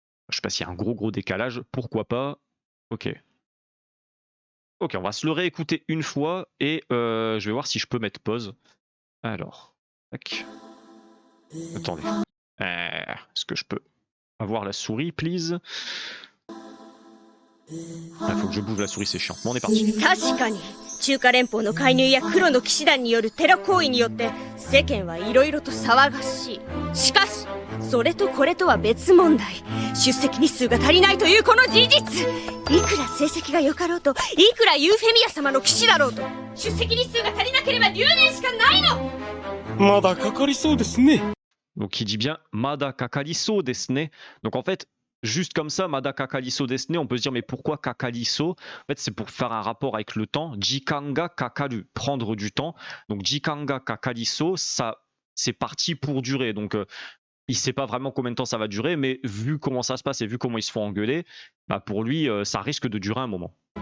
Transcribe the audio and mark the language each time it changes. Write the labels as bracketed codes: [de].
[fr] Je sais pas s'il y a un gros décalage, pourquoi pas. Ok. Ok, on va se le réécouter une fois et je vais voir si je peux mettre pause. Alors, tac. Attendez. Est-ce que je peux avoir la souris, please? Il faut que je bouge la souris, c'est chiant. Bon, on est parti. [ja] 確かに中華連邦の介入や黒の騎士団によるテロ行為によって世間はいろいろと騒がしい。しかしそれとこれとは別問題。出席日数が足りないというこの事実。いくら成績が良かろうと、いくらユーフェミア様の騎士だろうと、出席日数が足りなければ留年しかないの。まだかかりそうですね。 [fr] Donc il dit bien [ja] Mada kakaliso desne. [fr] Donc en fait, juste comme ça, [ja] Mada kakaliso desne, [fr] on peut se dire mais pourquoi kakaliso? En fait, c'est pour faire un rapport avec le temps. [ja] Jikanga kakaru, [fr] prendre du temps. Donc [ja] jikanga kakaliso, [fr] ça c'est parti pour durer. Donc il sait pas vraiment combien de temps ça va durer, mais vu comment ça se passe et vu comment ils se font engueuler, pour lui ça risque de durer un moment.